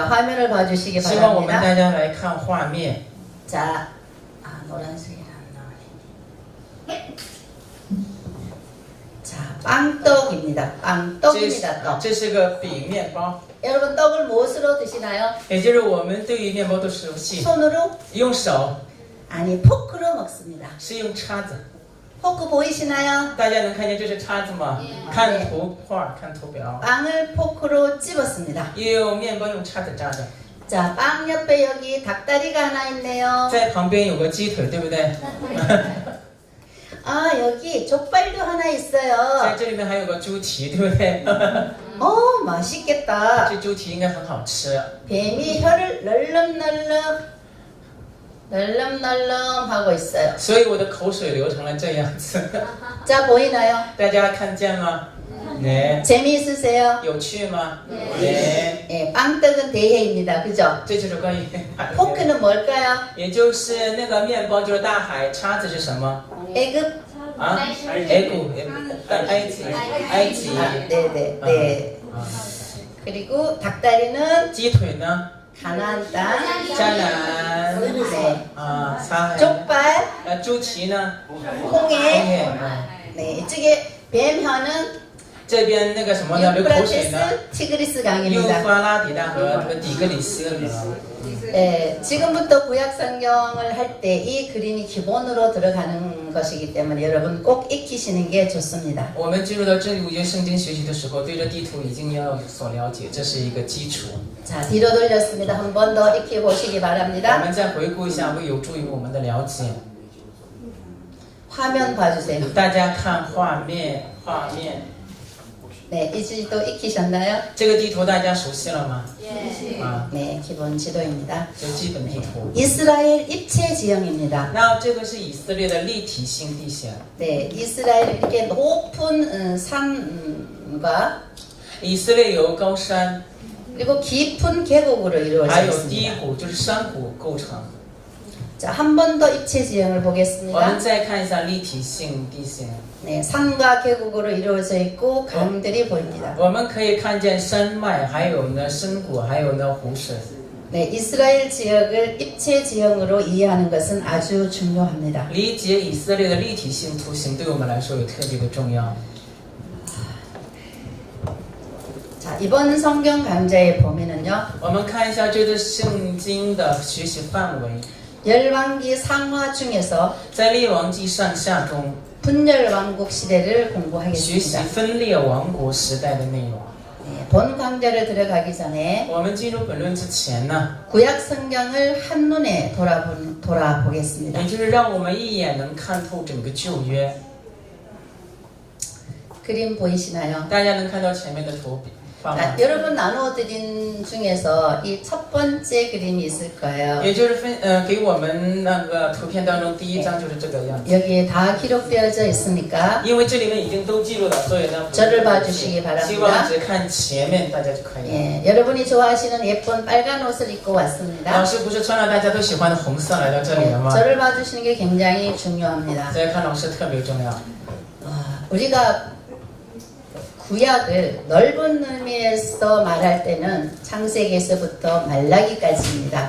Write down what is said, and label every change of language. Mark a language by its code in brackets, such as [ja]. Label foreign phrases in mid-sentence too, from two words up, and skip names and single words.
[ko] 화면을 봐주시기 [zh] 希望我们 [ko] 바랍니다. [zh] 大家来看画面。 [ko] 자, 노란색이 안 나오네. 자, 빵떡입니다. [zh] 这 [ko] 빵떡입니다. [zh] 是 [ko] 떡. [zh] 这是个饼面包， [ko] 여러분 떡을 무엇으로 드시나요? [zh] 也就是我们对于面包都熟悉， [ko] 손으로? [zh] 用手 [ko] 아니, 포크로 먹습니다. [zh] 是用叉子。 [ko] 포크 보이시나요? [zh] 大家能看见这是叉子吗？看图画，看图表。 [ko] 빵을 포크로 찝었습니다. [zh] 也有面包用叉子扎的， [ko] 자, 빵 옆에 여기 닭다리가 하나 있네요. [zh] 在旁边有个鸡腿，对不对？ [ko] 아, 여기 족발도 하나 [zh] 在 [ko] 있어요. [zh] 这里面还有个猪蹄，对不对？ [ko] 맛있겠다. [zh] 这猪蹄应该很好吃。 [ko] 뱀이 혀를 널름널름 하고 있어요. [zh] 所以我的口水流成了这样子， [ko] 자, 보이나요? [zh] 大家看见吗？네， [ko] 재미있으세요? [zh] 有趣吗？네， [ko] 예, 빵떡은 대해입니다. 그죠? [zh] 这就是关于海。 [ko] 포크는 뭘까요? [zh] 也就是那个面包就是大海，叉子是什么？ [ko] 애굽? [zh] 啊，埃古，埃及，埃及。 [ko] 네네, 네. 啊， 그리고 닭다리는 [zh] 鸡腿呢？ [ko] 가나안 땅. [zh] 迦南。 [ko] 네. [zh] 啊，撒海。 [ko] 족발, [zh] 猪蹄呢？ [ko] 홍해. 啊 네, 이쪽에 뱀혀는 [zh] 这边那个什么呢？流口水呢？ [ko] 유프라테스, 티그리스 [zh] 幼 [ko] 강입니다. [zh] 发拉底大河和底格里斯河。 [ko] 네, 지금부터 구약 성경을 할 때 이 그림이 기본으로 들어가는 것이기 때문에 여러분 꼭 익히시는 게 좋습니다. [zh] 我们进入到正五节圣经学习的时候，对这地图已经要有所了解，这是一个基础。 [ko] 자, 뒤로 돌렸습니다. 한 번 더 익혀 보시기 [zh] 我 [ko] 바랍니다. [zh] 们再回顾一下，会有助于我们的了解。 [ko] 화면 봐주세요. [zh] 大家看画面，画面， [ko] 네, 이 지도 익히셨나요? [zh] 这个地图大家熟悉了吗？啊， [ko] 네, 기본 지도입니다. [zh] 这基本地图。 [ko] 이스라엘 입체 지형입니다. [zh] 那这个是以色列的立体性地形。 [ko] 네, 이스라엘 이렇게 높은 산과 [zh] 以色列有高山， [ko] 그리고 깊은 계곡으로 [zh] 还 [ko] 이루어져 [zh] 有低 [ko] 있습니다. [zh] 谷，就是山谷构成。 [ko] 자, 한 번 더 입체 지형을 [zh] 我们 [ko] 보겠습니다. [zh] 再看一下立体性地形， [ko] 네, 산과 계곡으로 이루어져 있고 강들이 보입니다. [zh] 我们可以看见山脉，还有呢深谷，还有呢湖水。 [ko] 네, 이스라엘 지역을 입체 지형으로 이해하는 것은 아주 중요합니다. [zh] 理解以色列的立体性图形，对我们来说有特别的重要。 [ko] 자, 이번 성경 강좌에 보면은요. [zh] 我们看一下这个圣经的学习范围。 [ko] 열왕기 상하 중에서 [zh] 在列王记上下中 [ko] 분열왕국 시대를 [zh] 学习 [ko] 공부하겠습니다. [zh] 分裂王国时代的内容。 [ko] 본 강좌를 들어가기 전에 [zh] 我们进入本论之前呢， [ko] 구약 성경을 한눈에 돌아보겠습니다. [zh] 也就是让我们一眼能看透整个旧约。 [ko] 그림 보이시나요? [zh] 大家能看到前面的图画吗？ [ko] 자, 여러분 나누어드린 중에서 이 첫 번째 그림이 있을 거예요. [zh] 也就是给我们那个图片当中第一张就是这个样子。 [ko] 여기에 다 기록되어져 있으니까 [zh] 因为这里面已经都记录了，所以呢， [ko] 저를 봐주시기 [zh] 希望 [ko] 바랍니다. [zh] 只看前面大家就可以了。 [ko] 예, 여러분이 좋아하시는 예쁜 빨간 옷을 입고 [zh] 老 [ko] 왔습니다. [zh] 师不是穿了大家都喜欢的红色来到这里 [ko] 예, [zh] 了吗？ [ko] 저를 봐주시는 게 굉장히 중요합니다. [zh] 所以看老师特别重要。 [ko] 우리가 구약을 넓은 의미에서 말할 때는 창세기에서부터 말라기까지입니다.